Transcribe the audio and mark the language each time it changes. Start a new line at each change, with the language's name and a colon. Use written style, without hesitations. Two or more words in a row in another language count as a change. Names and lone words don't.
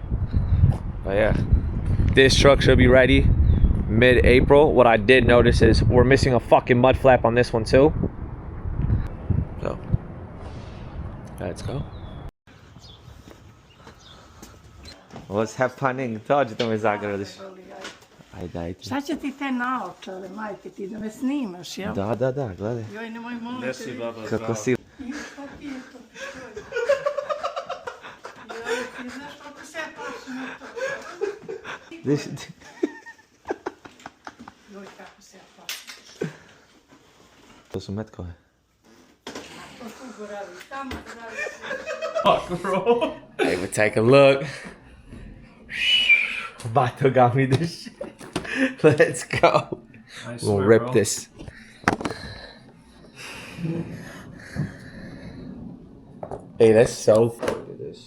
English: But yeah, this truck should be ready mid-April. What I did notice is we're missing a fucking mud flap on this one too. So let's go. What's happening?
Serbian: Dođi da me zagradiš. Ajde, ajde. Šta će ti te naočare, majke ti, da me snimaš, jel? Da, gledaj. Joj, nemoj molim te. Kako si? Joj, ti znaš kako se ja plašim na to. Joj, kako se ja plašim. To su metkove. To tu goravi, tamo goravi.
English: Fuck, bro. Hey, but take a look. Bato got me this shit. Let's go. We'll rip bro. This. Hey, that's so funny. Look at this.